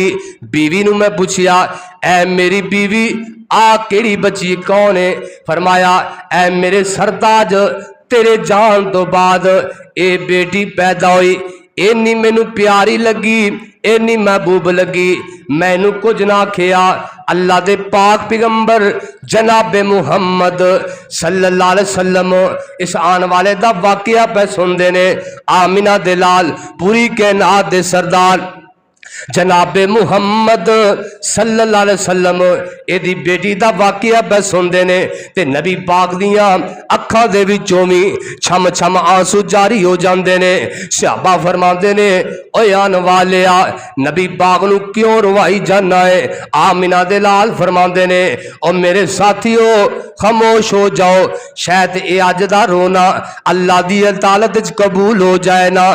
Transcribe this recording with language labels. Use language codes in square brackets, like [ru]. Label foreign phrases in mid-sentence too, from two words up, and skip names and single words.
[pa] بیوی نوں میں پچھیا اے میری بیوی آ کیہڑی بچی کون ہے? فرمایا اے میرے سرتاج تیرے جان تو بعد اے بیٹی پیدا ہوئی، انی مینوں پیاری لگی، انی محبوب لگی، مینوں کجھ نہ آکھیا. اللہ دے پاک پیغمبر جناب محمد [ar] صلى الله عليه وسلم [pa] اس آنے والے دا واقعہ پے سندے نے. آمنہ دے لال پوری کائنات دے سردار جنابِ محمد [ar] صلى الله عليه وسلم [pa] ایہدی بیٹی دا واقعہ بس سندے نے تے نبی پاک دیاں اکھاں دے وچوں بھی چھم چھم انسو جاری ہو جاندے نے. صحابہ فرماندے نے اوئے آن والیا نبی پاک نوں کیوں روائی جانا ایں? آمنہ دے لال فرماندے نے او میرے ساتھیو خاموش ہو جاؤ، شاید ایہ اج دا رونا اللہ دی عدالت چ قبول ہو جائے نا.